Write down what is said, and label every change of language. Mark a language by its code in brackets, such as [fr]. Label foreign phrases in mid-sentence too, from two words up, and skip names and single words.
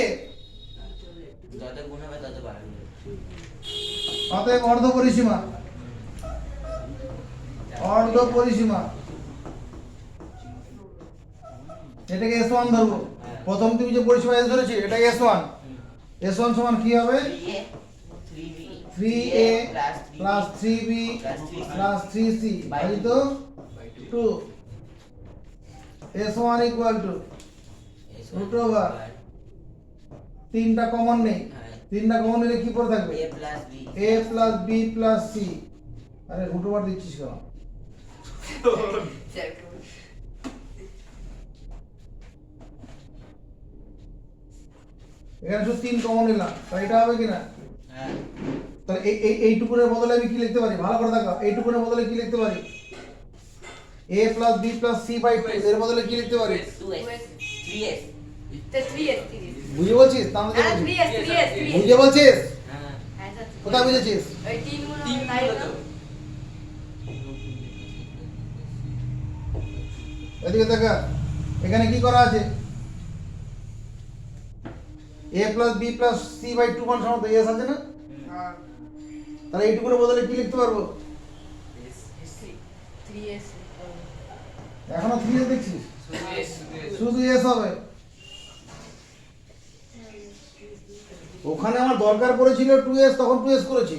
[bn] যত গুণ হবে তত বাড়বে। অতএব অর্ধ পরিসীমা এটাকে S1 ধরবো। প্রথম ত্রিভুজের পরিসীমা S ধরেছি, এটাকে S1 সমান কি হবে? [en] 3a plus 3b plus 3c [bn] ভাজিত 2। [en] S1 equal to root over [bn] 3টা কমন নেই, 3টা কমন নিলে কি পড়ে থাকবে? [en] a plus b plus c। [bn] আরে রুট ওভার দিচ্ছিস কেন? এখানে শুধু 3 কমন নিলাম, তাই এটা হবে কিনা? হ্যাঁ। তাহলে এইটুকুনের বদলে আমি কি লিখতে পারি? ভালো করে দেখো, এইটুকুনের বদলে কি লিখতে পারি? [en] a plus b plus c by 2 [bn] এর বদলে কি লিখতে পারি? 2s 3s। তো 3s বুঝে বলছিস? তাহলে হ্যাঁ 3s বুঝে বলছিস? হ্যাঁ। হ্যাঁ স্যার কোথায় বুঝেছিস? ওই 3 গুণ তিন তাই গুণ না তো এদিকে দেখা, এখানে কি করা আছে? [en] a plus b plus c by 2 [bn] মান সমান তো s আছে না? হ্যাঁ তাহলে এইটুকুনের বদলে কি লিখতে পারবো? 3s এখনো 3s দেখছিস? শুধু এস হবে। ওখানে আমার দরকার পড়েছিল 2s, তখন 2s করেছি।